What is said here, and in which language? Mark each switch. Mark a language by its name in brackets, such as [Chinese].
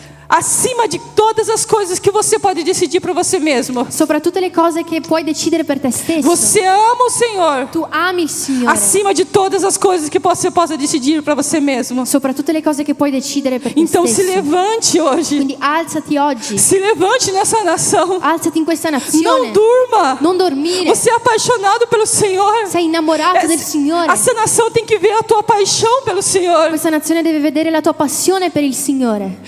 [Portuguese] Acima de todas as coisas que você pode decidir para você mesmo. [Italian] Sopra tutte le cose che puoi decidere per te stesso. [Portuguese] Você ama o Senhor. [Italian] Tu ami il Signore. [Portuguese] Acima de todas as coisas que você possa decidir para você mesmo. [Italian] Sopra tutte le cose che puoi decidere per te [Portuguese] Então se [Italian] stesso. [Portuguese] levante hoje. [Italian] Quindi alzati oggi. [Portuguese] Se levante nessa nação. [Italian] Alzati in questa [Portuguese] Não [Italian] nazione. [Portuguese] durma. [Italian] Non dormire. [Portuguese] Você é apaixonado pelo Senhor. [Italian] Sei innamorato del Signore. [Portuguese] Essa nação tem que ver a tua paixão pelo Senhor. [Italian] Questa nazione deve vedere la tua passione per il Signore.